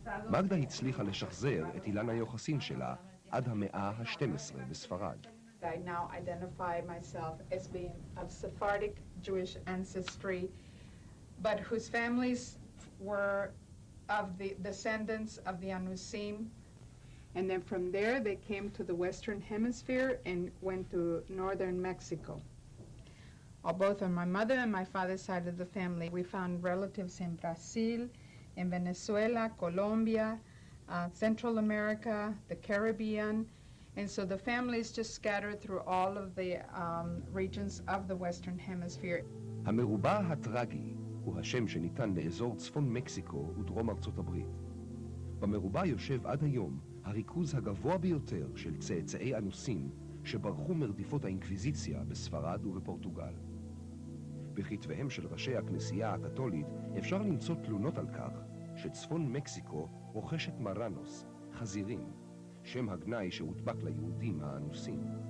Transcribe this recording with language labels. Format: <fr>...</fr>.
<he>מגדה הצליחה לשחזר את אילן היוחסין שלה עד המאה ה-12 בספרד.</he> <en>I now identify myself as being of Sephardic Jewish ancestry, but whose families were of the descendants of the Anusim. And then from there they came to the Western Hemisphere and went to northern Mexico. Both on my mother and my father's side of the family, we found relatives in Brazil, in Venezuela, Colombia, Central America, the Caribbean, and so the families just scattered through all of the regions of the Western Hemisphere.</en> <he>המרובע הטרגי הוא השם שניתן לאזור צפון מקסיקו ודרום ארצות הברית. במרובע יושב עד היום הריכוז הגבוה ביותר של צאצאי אנוסים שברחו מרדיפות האינקוויזיציה בספרד ובפורטוגל. בכתביהם של ראשי הכנסייה הקתולית אפשר למצוא תלונות על כך שצפון מקסיקו רוכשת מרנוס, חזירים, שם הגנאי שהוטבק ליהודים האנוסים.</he>